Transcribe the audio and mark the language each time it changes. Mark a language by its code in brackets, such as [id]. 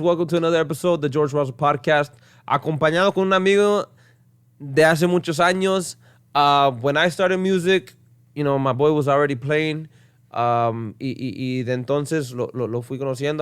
[en] Welcome to another episode of the Jorge Razo podcast. [es] Acompañado con un amigo de hace muchos años. [en] When I started music, you know, my boy was already playing. [es] Y de entonces lo fui conociendo.